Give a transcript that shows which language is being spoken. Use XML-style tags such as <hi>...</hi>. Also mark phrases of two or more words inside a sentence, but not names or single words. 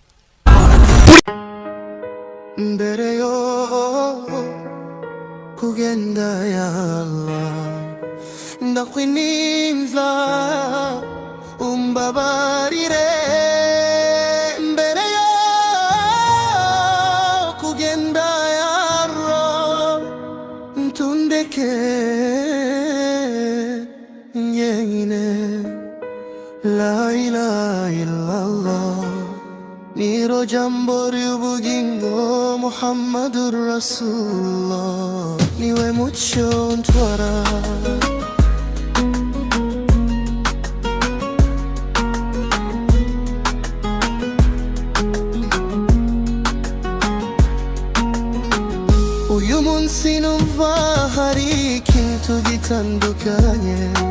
<rw>Mbere yo kugenda</rw> <ar>يا الله</ar> <rw>ndakwininza umbabarire. Mbere yo kugenda</rw> <ar>يا الله</ar> <rw>ntundeke nyine.</rw> <ar>لا إله إلا الله</ar> <rw>niro jambo ry'ubugingo</rw> <ar>محمد رسول الله</ar> <rw>niwe mucyo ntwara. Uyu munsi numva hari ikintu gitandukanye.</rw>